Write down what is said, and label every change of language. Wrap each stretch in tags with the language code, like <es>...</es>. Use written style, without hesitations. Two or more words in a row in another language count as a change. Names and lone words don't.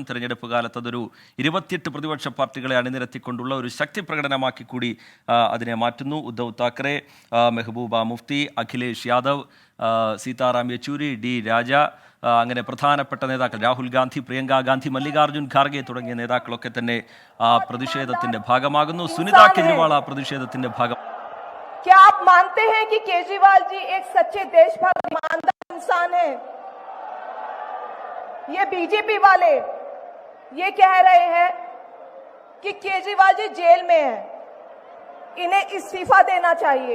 <ml>തെരഞ്ഞെടുപ്പ് കാലത്ത് അതൊരു 28 പ്രതിപക്ഷ പാർട്ടികളെ അണിനിരത്തിക്കൊണ്ടുള്ള ഒരു ശക്തി പ്രകടനമാക്കി കൂടി അതിനെ മാറ്റുന്നു. ഉദ്ധവ് താക്കറെ, മെഹബൂബ മുഫ്തി, അഖിലേഷ് യാദവ്, സീതാറാം യെച്ചൂരി, ഡി രാജ, അങ്ങനെ പ്രധാനപ്പെട്ട നേതാക്കൾ രാഹുൽ ഗാന്ധി, പ്രിയങ്ക ഗാന്ധി, മല്ലികാർജുൻ ഖാർഗെ തുടങ്ങിയ നേതാക്കളൊക്കെ തന്നെ ആ പ്രതിഷേധത്തിന്റെ ഭാഗമാകുന്നു. സുനിത കേജ്രിവാൾ ആ പ്രതിഷേധത്തിന്റെ ഭാഗം.</ml> <hi>क्या आप मानते हैं कि केजरीवाल जी एक सच्चे देशभक्त ईमानदार इंसान है? ये बीजेपी वाले ये कह रहे हैं कि केजरीवाल जी जेल में हैं, इन्हें इस्तीफा देना चाहिए।</hi>